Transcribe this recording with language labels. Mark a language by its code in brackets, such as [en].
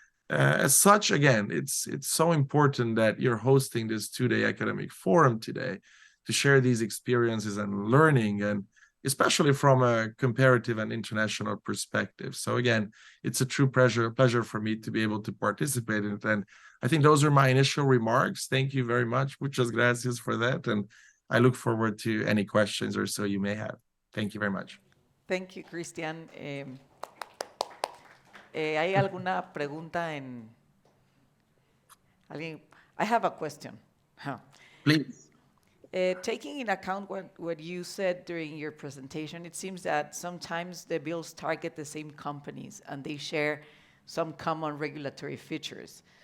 [en] As such, again, it's so important that you're hosting this two-day academic forum today to share these experiences and learning, and especially from a comparative and international perspective. So again, it's a true pleasure for me to be able to participate in it. And I think those are my initial remarks. Thank you very much. [es] Muchas gracias [en] for that. And I look forward to any questions or so you may have. Thank you very much. Thank you, Christian. [es] ¿Hay alguna pregunta en alguien? [en] I have a question. Please. Taking in account what you said during your presentation, it seems that sometimes the bills target the same companies and they share some common regulatory features.